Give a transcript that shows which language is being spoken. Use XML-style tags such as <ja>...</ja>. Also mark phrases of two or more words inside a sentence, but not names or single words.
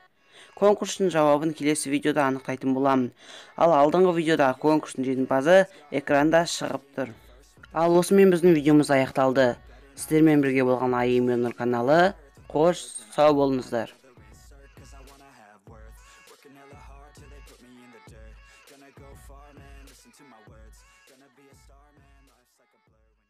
<kk>Конкурстың жауабын келесі видеода анықтайтын боламын. Ал алдыңғы видеодағы конкурстың жеңімпазы экранда шығып тұр. Ал осымен біздің видеомыз аяқталды. Сіздермен бірге болған Ернұр каналы. Қош, сау болыңыздар.</kk> <en>Gonna go far, man, listen to my words. Gonna be a star, man, life's like a blur.</en>